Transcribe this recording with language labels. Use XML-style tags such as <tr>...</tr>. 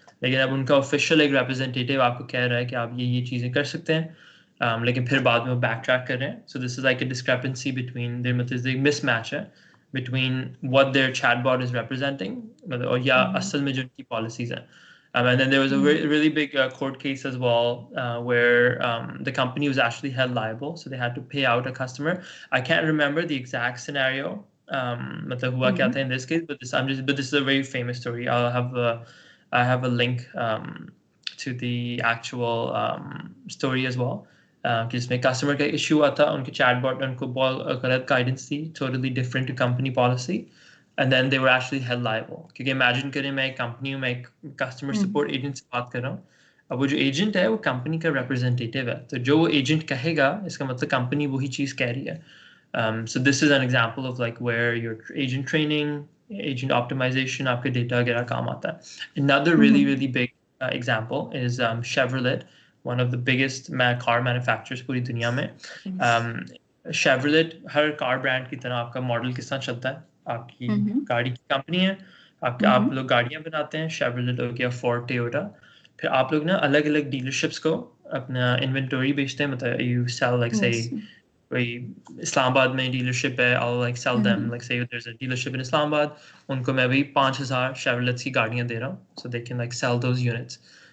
<hi>लेकिन अब उनका ऑफिशियल एक रिप्रेजेंटेटिव आपको कह रहा है कि आप ये चीज़ें कर सकते हैं, लेकिन फिर बाद में वो बैक ट्रैक कर रहे हैं।</hi> <en>so this is like a discrepancy between their,</en> <hi>मतलब एक मिसमैच है</hi> <en>Between what their chatbot is representing, मतलब और या असल में जो उनकी पॉलिसीज हैं। And then there was a really big court case as well, where the company was actually held liable, so they had to pay out a customer. I can't remember the exact scenario,</en> <hi>मतलब हुआ क्या था</hi> <en>in this case, but this is a very famous story. I have a link to the actual story as well,</en> <hi>जिसमें customer का issue हुआ था, उनके chatbot ने उनको बहुत गलत guidance the,</hi> <en>totally different to company policy, and then they were actually held liable.</en> <hi>क्योंकि imagine करें मैं एक कंपनी हूँ, मैं एक कस्टमर सपोर्ट एजेंट से बात कर रहा हूँ, अब वो जो एजेंट है वो कंपनी का रिप्रेजेंटेटिव है, तो जो वो एजेंट कहेगा इसका मतलब कंपनी वही चीज़ कह रही है।</hi> <en>So this is an example of like where your agent training, agent optimization</en> <hi>आपके डेटा वगैरह काम आता है।</hi> <en>Another really big example is Chevrolet, one of the biggest car manufacturers</en> <hi>पूरी दुनिया में। Chevrolet हर कार ब्रांड की तरह आपका मॉडल किस तरह चलता है, आपकी गाड़ी की कंपनी है, आप लोग गाड़ियां बनाते हैं, Chevrolet हो गया, Ford, Toyota, फिर आप लोग ना अलग अलग डीलरशिप्स को अपना इन्वेंटरी बेचते हैं, मतलब यू सेल लाइक से कोई इस्लामाबाद में डीलरशिप है,</hi> <en>I'll like sell them, like say there's a dealership in Islamabad,</en> <hi>उनको मैं भी 5,000 Chevrolets की गाड़ियां दे रहा हूँ,</hi> <en>so they can like sell those units।</en>